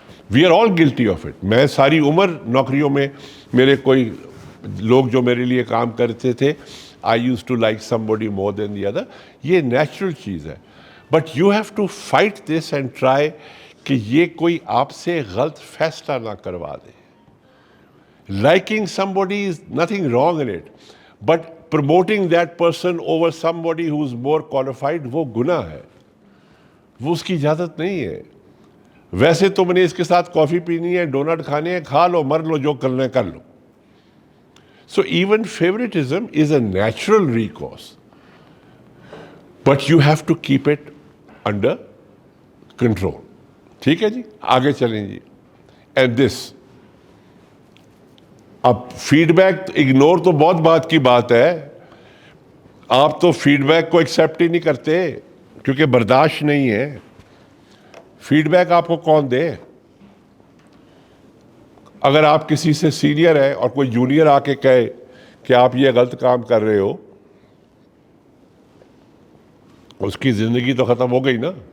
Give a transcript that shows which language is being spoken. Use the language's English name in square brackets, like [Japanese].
[English] We are all guilty of it. [Urdu] میں ساری عمر نوکریوں میں میرے کوئی لوگ جو میرے لیے کام کرتے تھے, [English] I use to like somebody more than the other. [Urdu] یہ نیچرل چیز ہے, [English] but you have to fight this and try [Urdu] کہ یہ کوئی آپ سے غلط فیصلہ نہ کروا دے. [English] Liking somebody is nothing wrong in it, but promoting that person over somebody who's more qualified, [Urdu] وہ گناہ ہے, وہ اس کی اجازت نہیں ہے. ویسے تم نے اس کے ساتھ کافی پینی ہے, ڈونٹ کھانے ہیں, کھا لو, مر لو, جو کرنا ہے کر لو. [English] So even favoritism is a natural recourse, but you have to keep it under control. [Urdu] ٹھیک ہے جی, آگے چلیں جی. And this, اب فیڈ بیک اگنور تو بہت بات کی بات ہے. آپ تو فیڈ بیک کو ایکسیپٹ ہی نہیں کرتے کیونکہ برداشت نہیں ہے. فیڈ بیک آپ کو کون دے؟ اگر آپ کسی سے سینئر ہے اور کوئی جونیئر آ کے کہے کہ آپ یہ غلط کام کر رہے ہو, اس کی زندگی تو ختم ہو گئی نا.